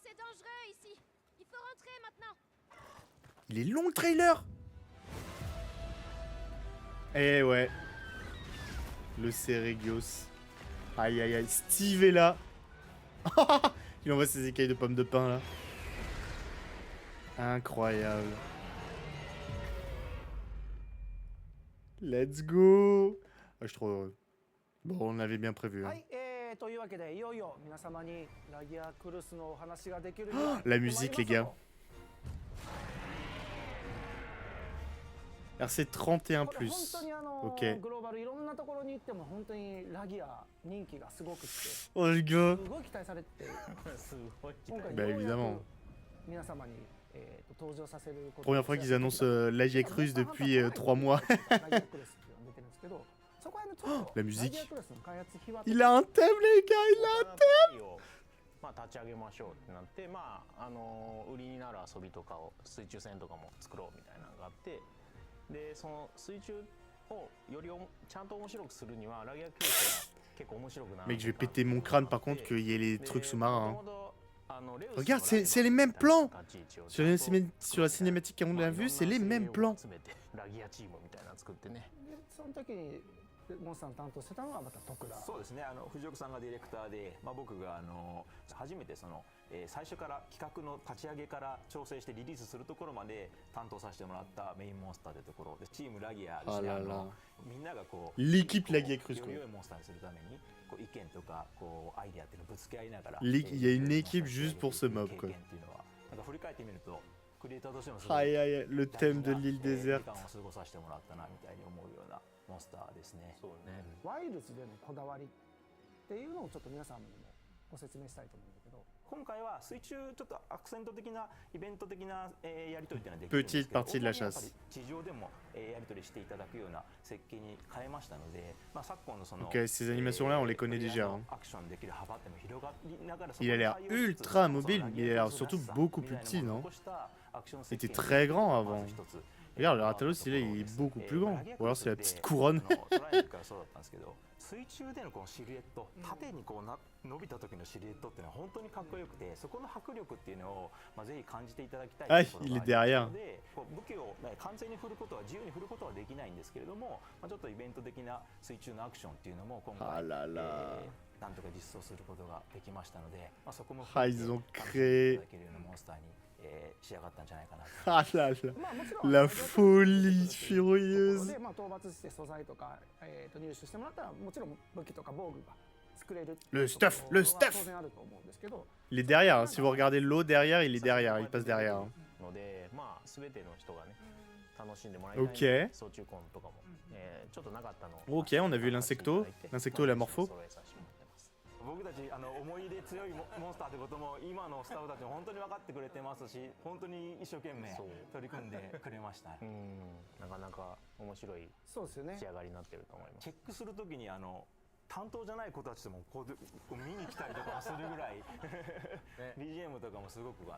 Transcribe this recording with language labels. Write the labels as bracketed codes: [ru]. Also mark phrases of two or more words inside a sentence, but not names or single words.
[fr] Il est long le trailer. Eh ouais. Le Seregios. Aïe aïe aïe. Steve est là. Il envoie ses écailles de pommes de pin là. Incroyable. [en] Let's go. [fr] Ah, je suis trop heureux. Bon, on avait bien prévu. Hein. Oh, la musique, les gars. RC 31 plus. Ok. Oh les gars. Bah évidemment. Première fois qu'ils annoncent l'Agiac russe depuis 3 mois. Oh, la musique. Il a un thème les gars, il a un thème. [ja] 立ち上げましょうってなって、売りになる遊びとかを水中戦とかも作ろうみたいなのがあって、でその水中をよりちゃんと面白くするにはラギア教室が結構面白くなる。 [fr] Mec, je vais péter mon crâne par contre qu'il y ait les trucs sous-marins. Hein. Regarde, c'est les mêmes plans. Sur la cinématique qu'on a vue, c'est les mêmes plans. [ja] モンスターの担当してたのはまた徳田。そうですね。藤岡さんがディレクターで、僕が初めて最初から企画の立ち上げから調整してリリースするところまで担当させてもらったメインモンスターというところで、チームラギアですね。みんながこう [fr] l'équipe Lagia Cruz quoi. [ja] より良いモンスターにするためにこう意見とかこうアイデアっていうのをぶつけ合いながら。 [fr] Il y a une équipe juste pour ce mob quoi. [ja] なんか振り返ってみると。 [fr] Aïe aïe, le thème de l'île déserte. [ja] モンスターですね。そうね。ワイルズでのこだわりっていうのをちょっと皆さんにもご説明したいと思うんだけど、今回は水中ちょっとアクセント的なイベント的なやり取りっていうのはできるんですけど、 [fr] Petite partie de la chasse. [ja] 地上でもやり取りしていただくような設計に変えましたので、昨今のその [fr] Ok, ces animations là, on les connaît déjà. Hein. [ja] アクションできる幅っていうの広がりながら、 [fr] Il a l'air ultra mobile, mais il a l'air surtout beaucoup plus petit, non? Il était très grand avant. Regarde, le Ratalos, il est beaucoup plus grand. Ou alors c'est la petite couronne. [ja] 水中でのこのシルエット、縦にこう伸びた時のシルエットっていうのは本当にかっこよくて、そこの迫力っていうのをぜひ感じていただきたいところがあるので、武器を完全に振ることは自由に振ることはできないんですけれども、ちょっとイベント的な水中のアクションっていうのも今回なんとか実装することができましたので、そこも含めて楽しんでいただけるようなモンスターに仕上がったんじゃないかなと。 [fr] Ah là là, la folie furieuse. [ja] で、討伐して素材とか入手してもらったらもちろん武器とか防具が作れる。 [fr] Le stuff, le stuff. [ja] 当然あると思うんですけど。 [fr] Il est derrière, hein. Si vous regardez l'eau derrière, il est derrière, il passe derrière. Hein. [ja] ので、全ての人がね、 楽しんでもらいたいの [fr] Ok. [ja] で操虫コンとかも、ちょっとなかったのを [fr] Ok, on a vu l'insecto et la morpho. [ja] 揃えさせてもらってます。僕たち思い入れ強いモンスターってことも今のスタッフたちも本当に分かってくれてますし、本当に一生懸命そう取り組んでくれました。なかなか面白いそうですよね仕上がりになってると思います。チェックするときに担当じゃない子たちともこう見に来たりとかもするぐらいBGM とかもすごく